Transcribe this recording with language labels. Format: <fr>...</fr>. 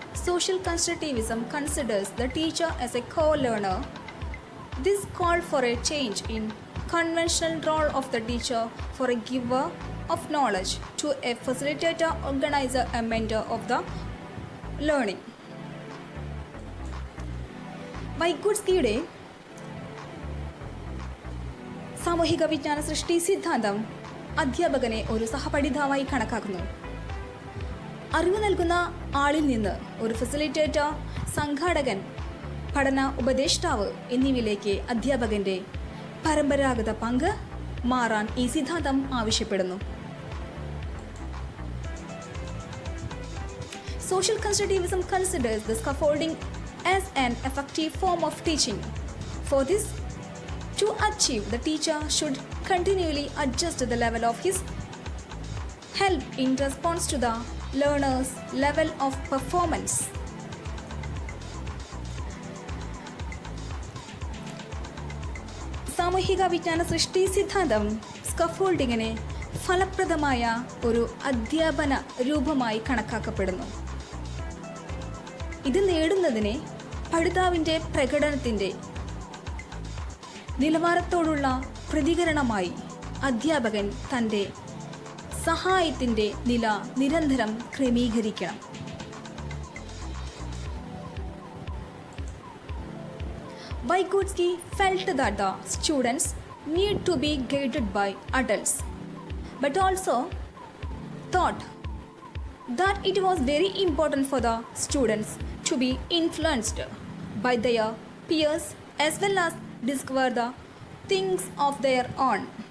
<en>Social constructivism considers the teacher as a co-learner This called for a change in conventional role of the teacher for a giver of knowledge to a facilitator, organizer, and mentor of the learning.</en> <ml>വൈഗോട്സ്കിയുടെ സാമൂഹിക വിജ്ഞാന സൃഷ്ടി സിദ്ധാന്തം അധ്യാപകനെ ഒരു സഹപഠിതാവായി കണക്കാക്കുന്നു. അറിവ് നൽകുന്ന ആളിൽ നിന്ന് ഒരു ഫെസിലിറ്റേറ്റർ, സംഘാടകൻ, പഠന ഉപദേഷ്ടാവ് എന്നിവയിലേക്ക് അധ്യാപകൻ്റെ പരമ്പരാഗത പങ്ക് മാറാൻ ഈ സിദ്ധാന്തം ആവശ്യപ്പെടുന്നു.</ml> <en>Social constructivism considers the scaffolding as an effective form of teaching. For this to achieve, the teacher should continually adjust the level of his help in response to the learner's level of performance.</en> <ml>സാമൂഹിക വിജ്ഞാന സൃഷ്ടി സിദ്ധാന്തം സ്കഫോൾഡിങ്ങിനെ ഫലപ്രദമായ ഒരു അധ്യാപന രൂപമായി കണക്കാക്കപ്പെടുന്നു. ഇത് നേടുന്നതിനെ പഠിതാവിൻ്റെ പ്രകടനത്തിൻ്റെ നിലവാരത്തോടുള്ള പ്രതികരണമായി അധ്യാപകൻ തൻ്റെ സഹായത്തിൻ്റെ നില നിരന്തരം ക്രമീകരിക്കണം.</ml> <en>Vygotsky felt that the students need to be guided by adults, but also thought that it was very important for the students to be influenced by their peers as well as discover the things of their own.</en>